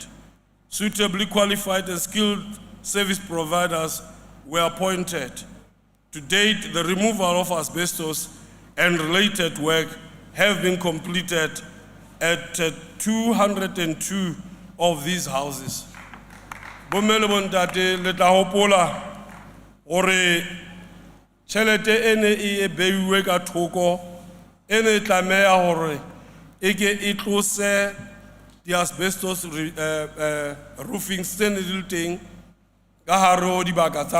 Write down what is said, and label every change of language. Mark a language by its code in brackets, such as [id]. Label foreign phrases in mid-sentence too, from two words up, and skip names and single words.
[en] Suitably qualified and skilled service providers were appointed. To date, the removal of asbestos and related work have been completed at 202 of these houses. [st] Bomele bontate le tla hopola hore tjhelete ene e beiwe ka thoko ene tlameha hore eke e tlose di [en] asbestos roofing [st] tsene di teng ka hare ho dibaka tsa